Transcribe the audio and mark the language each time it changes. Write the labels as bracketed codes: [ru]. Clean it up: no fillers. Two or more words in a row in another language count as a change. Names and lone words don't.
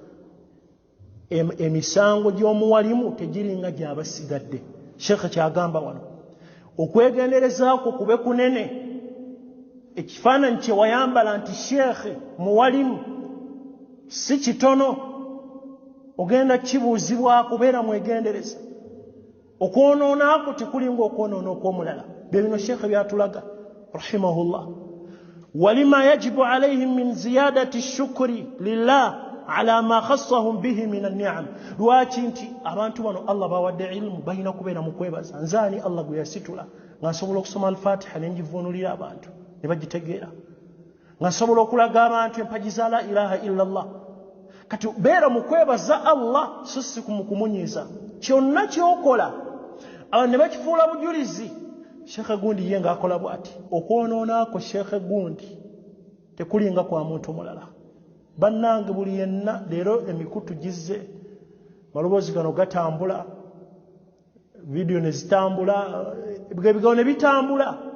[lg] emisango gy'omuwalimu tegiringa gy'abasigadde sheikh kyagamba wano okwegenderezaako kube kunene ekifaananyi kye wayambala nti sheikh muwalimu si kitono ogenda kibuuzibwako beera mwegendereza okwonoonaako tekulinga okwonoona okw'omulala bye bino sheikh [ar] byatulaga رحمه الله ولما يجب عليهم من زيادة شكر لله على ما خصهم به من النعم [lg] lwaki nti abantu bano Allah bawadde [ar] ilmu [lg] balina kubeera mu kwebaza nzaani Allah gwe yasitula nga nsobola okusoma al-Fatiha ne ngivuunulira abantu ne bagitegeera nga nsobola okulaga abantu empaji za [ar] لا إله إلا الله [lg] kati beera mu kwebaza Allah so si kumukunyiza kyonna kyokola abantu ne bakifuula bujulizi sheikh gundi ye ng'akola bw'ati okwonoonaako sheikh gundi tekulinga kwa muntu mulala bannange buli yenna leero emikutu gizze maloboozi gano gatambula vidiyo ne zitambula ebigambo ne bitambula